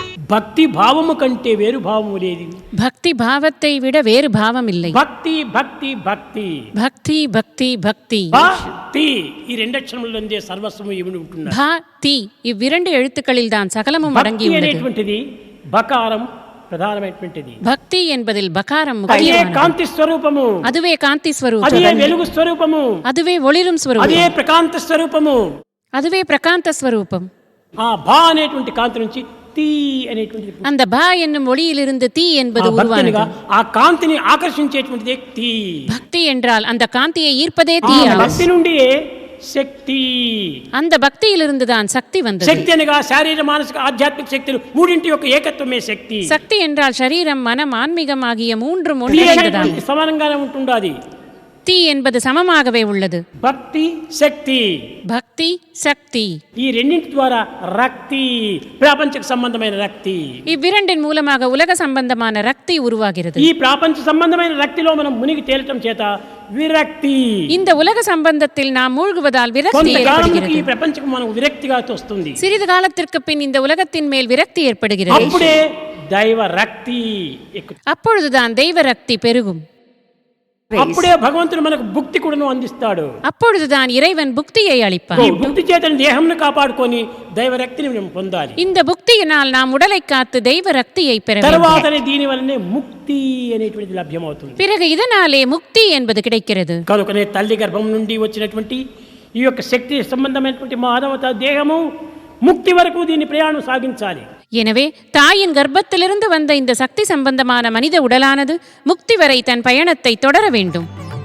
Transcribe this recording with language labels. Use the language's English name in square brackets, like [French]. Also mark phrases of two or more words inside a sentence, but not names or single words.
[Telugu] భక్తి భావము కంటే వేరు భావము లేదు. [Tamil] பக்தி பாவத்தை விட வேறு பாவம் இல்லை. பக்தி பக்தி பக்தி பக்தி பக்தி பக்தி [Telugu] பக்தி ఈ రెండు అక్షరములందే సర్వస్వము ఇమిడి ఉంటున్నారు. [Tamil] பக்தி இவ்விரண்டு எழுத்துக்களில் தான் சகலமும் அடங்கி [Telugu] భక్తి [Tamil] உள்ளது. [Telugu] అనేటువంటిది బకారం ప్రధానమైనటువంటిది. [Tamil] பக்தி என்பதில் பகாரம் [Telugu] అదే [Tamil] முக்கியமானது. [Telugu] కాంతి స్వరూపము, [Tamil] அதுவே காந்தி [Telugu] అదే [Tamil] ஸ்வரூபம், [Telugu] వెలుగు స్వరూపము, [Tamil] அதுவே ஒளிரும் [Telugu] అదే [Tamil] ஸ்வரூபம், [Telugu] ప్రకాంత స్వరూపము. [Tamil] அதுவே பிரகாந்த ஸ்வரூபம். [Telugu] ఆ భా అనేటువంటి కాంతి నుంచి తీ అనేటువంటి [Tamil] அந்த பா என்னும் ஒளியிலிருந்து தீ என்பது [Telugu] భక్తినిగా [Tamil] உருவானது. [Telugu] ఆ కాంతిని ఆకర్షించేటువంటిదే తీ. [Tamil] பக்தி என்றால் அந்த காந்தியை ஈர்ப்பதே தீ. [Telugu] భక్తి నుండి శక్తి, [Tamil] அந்த பக்தியிலிருந்து தான் சக்தி வந்தது. [Telugu] శక్తి అనగా శారీర మానసిక ఆధ్యాత్మిక శక్తులు మూడింటి యొక్క ఏకత్వమే శక్తి. [Tamil] சக்தி என்றால் சரீரம் மனம் ஆன்மீகம் ஆகிய மூன்றும் [Telugu] తీ [Tamil] ஒன்றிணைந்ததால். [Telugu] అనేటువంటి సమానంగానే ఉంటుండాది. [Tamil] தீ என்பது சமமாகவே உள்ளது. [Telugu] భక్తి శక్తి [Tamil] பக்தி சக்தி [Telugu] ఈ రెండింటి ద్వారా రక్తి, ప్రాపంచిక సంబంధమైన రక్తి. [Tamil] இவ்விரண்டின் மூலமாக உலக சம்பந்தமான ரக்தி உருவாகிறது. [Telugu] ఈ ప్రాపంచ సంబంధమైన రక్తిలో మనం మునిగి తేలటం చేత విరక్తి. [Tamil] இந்த உலக சம்பந்தத்தில் நாம் மூழ்குவதால் விரக்தி [Telugu] కొంతకాలంకి ఈ [Tamil] ஏற்படுகிறது. [Telugu] ప్రపంచం మనం విరక్తిగా వస్తుంది. [Tamil] சிறிது காலத்திற்கு பின் இந்த உலகத்தின் மேல் விரக்தி ஏற்படுகிறது. [Telugu] అప్పుడే దైవ రక్తి ఎక్కుతుంది. [Tamil] அப்பொழுதுதான் தெய்வ ரக்தி பெருகும். [Telugu] అప్పుడే భగవంతుడు మనకు భుక్తి కూడాను అందిస్తాడు. [Tamil] அப்பொழுதுதான் இறைவன் புக்தியை அளிப்பார். [Telugu] ఈ భుక్తి చేతని దేహంను కాపాడుకొని దైవ రక్తిని మనం పొందాలి. [Tamil] இந்த புக்தியினால் நாம் உடலை காத்து தெய்வ ரக்தியை பெற வேண்டும். [Telugu] తర్వాతనే దీని వల్లనే ముక్తి అనేటువంటిది లభ్యమవుతుంది. [Tamil] பிறகு இதனாலே முக்தி என்பது கிடைக்கிறது. [Telugu] కనుకనే తల్లి గర్భం నుండి వచ్చినటువంటి ఈ యొక్క శక్తి సంబంధమైనటువంటి మానవత దేహము ముక్తి వరకు దీని ప్రయాణం సాగించాలి. [Tamil] எனவே தாயின் கர்ப்பத்திலிருந்து வந்த இந்த சக்தி சம்பந்தமான மனித உடலானது முக்தி வரை தன் பயணத்தை தொடர வேண்டும்.